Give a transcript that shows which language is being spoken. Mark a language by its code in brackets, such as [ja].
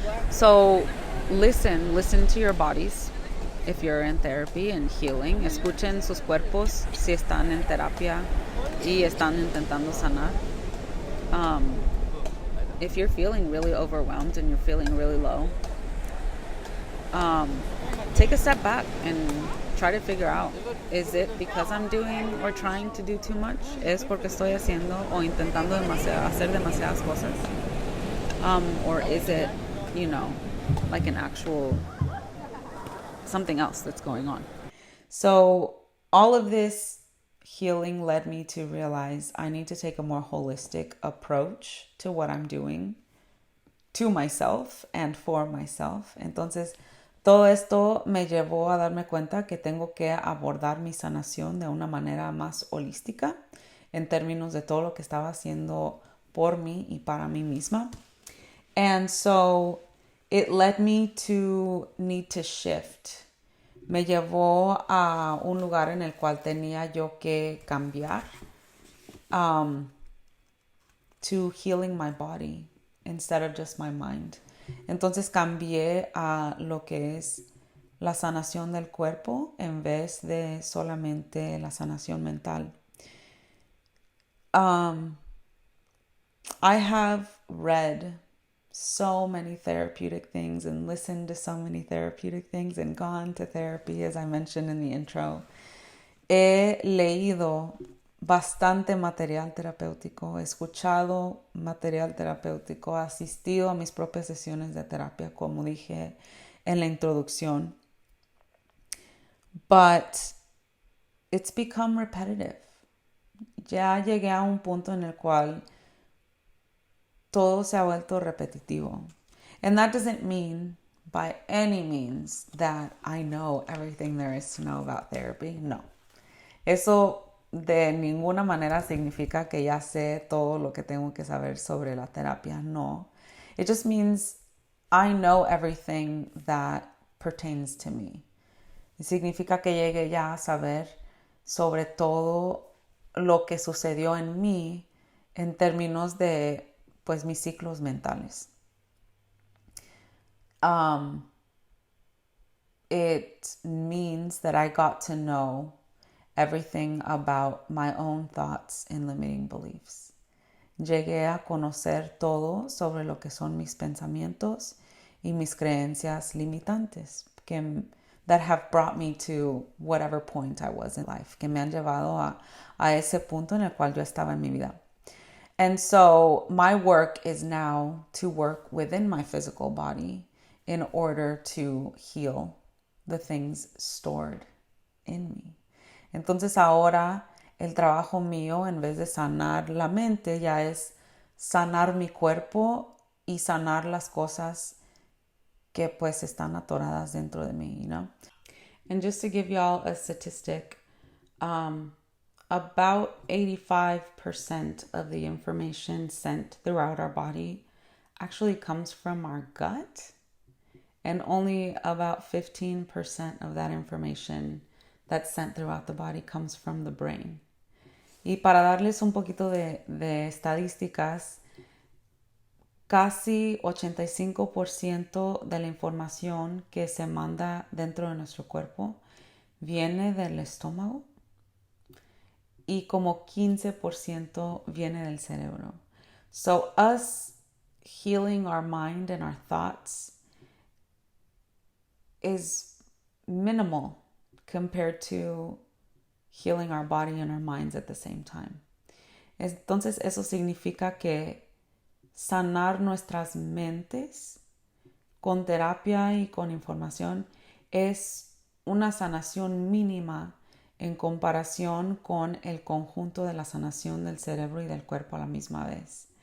[en] So listen to your bodies if you're in therapy and healing. [es] Escuchen sus cuerpos si están en terapia y están intentando sanar. [en] If you're feeling really overwhelmed and you're feeling really low, take a step back and try to figure out, is it because I'm doing or trying to do too much? [es] ¿Es porque estoy haciendo o intentando hacer demasiadas cosas? [en] Or is it, like an actual something else that's going on? So all of this healing led me to realize I need to take a more holistic approach to what I'm doing, to myself and for myself. [es] Entonces, todo esto me llevó a darme cuenta que tengo que abordar mi sanación de una manera más holística en términos de todo lo que estaba haciendo por mí y para mí misma. [en] And so it led me to need to shift. [es] Me llevó a un lugar en el cual tenía yo que cambiar [en] to healing my body instead of just my mind. [es] Entonces cambié a lo que es la sanación del cuerpo en vez de solamente la sanación mental. [en] I have read so many therapeutic things and listened to so many therapeutic things and gone to therapy, as I mentioned in the intro. [es] He leído bastante material terapéutico, he escuchado material terapéutico, he asistido a mis propias sesiones de terapia, como dije en la introducción. [en] But it's become repetitive. [es] Ya llegué a un punto en el cual todo se ha vuelto repetitivo. [en] And that doesn't mean by any means that I know everything there is to know about therapy. [es] No. Eso de ninguna manera significa que ya sé todo lo que tengo que saber sobre la terapia. [en] No. It just means I know everything that pertains to me. [es] Significa que llegue ya a saber sobre todo lo que sucedió en mí en términos de pues mis ciclos mentales. [en] It means that I got to know everything about my own thoughts and limiting beliefs. [es] Llegué a conocer todo sobre lo que son mis pensamientos y mis creencias limitantes [en] that have brought me to whatever point I was in life, [es] que me han llevado a ese punto en el cual yo estaba en mi vida. [en] And so my work is now to work within my physical body in order to heal the things stored in me. [es] Entonces ahora el trabajo mío, en vez de sanar la mente, ya es sanar mi cuerpo y sanar las cosas que pues están atoradas dentro de mí, [en] you know? And just to give y'all a statistic, about 85% of the information sent throughout our body actually comes from our gut, and only about 15% of that information that's sent throughout the body comes from the brain. [es] Y para darles un poquito de estadísticas, casi 85% de la información que se manda dentro de nuestro cuerpo viene del estómago y como 15% viene del cerebro. [en] So us healing our mind and our thoughts is minimal compared to healing our body and our minds at the same time. [es] Entonces eso significa que sanar nuestras mentes con terapia y con información es una sanación mínima en comparación con el conjunto de la sanación del cerebro y del cuerpo a la misma vez.